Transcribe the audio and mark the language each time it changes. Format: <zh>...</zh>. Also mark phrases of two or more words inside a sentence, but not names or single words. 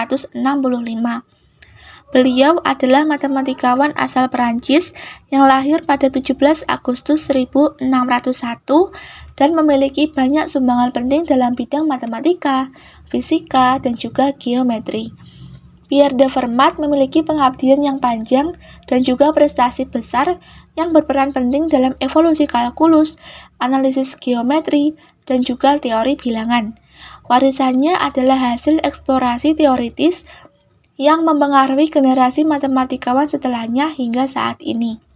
<id>Beliau adalah matematikawan asal Perancis yang lahir pada 17 Agustus 1601 dan memiliki banyak sumbangan penting dalam bidang matematika, fisika, dan juga geometri. Pierre de Fermat memiliki pengabdian yang panjang dan juga prestasi besar yang berperan penting dalam evolusi kalkulus, analisis geometri, dan juga teori bilangan. Warisannya adalah hasil eksplorasi teoritis yang mempengaruhi generasi matematikawan setelahnya hingga saat ini.</id>